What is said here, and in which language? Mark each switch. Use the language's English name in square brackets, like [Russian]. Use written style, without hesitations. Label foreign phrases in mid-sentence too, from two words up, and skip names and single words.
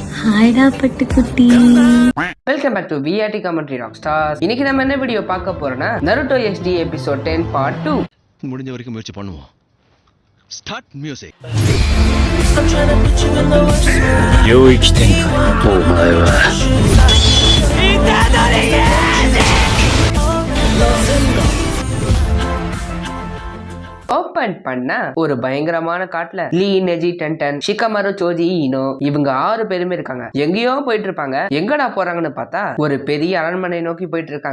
[Tamil] ஹாய்டா பட்டுக்குட்டி. [English] Welcome back to VRT Commentary Rock Stars. [Tamil] இன்னைக்கு நம்ம என்ன வீடியோ பார்க்க போறோம்னா நருட்டோ [English] HD episode 10 part 2. [Tamil] முடிஞ்ச வரைக்கும் முயற்சி பண்ணுவோம். [English] start music. [Japanese] 領域展開お前は [Tamil] ஓபன் பண்ண ஒரு பயங்கரமான காட்டுல லீ, நெஜி, டென்டன், ஷிகமரு, சோஜி, ஈனோ இவங்க 6 பேருமே இருக்காங்க. எங்கேயோ போயிட்டு இருப்பாங்க. எங்கடா போறாங்கன்னு பார்த்தா ஒரு பெரிய அரண்மனை நோக்கி போயிட்டு இருக்காங்க.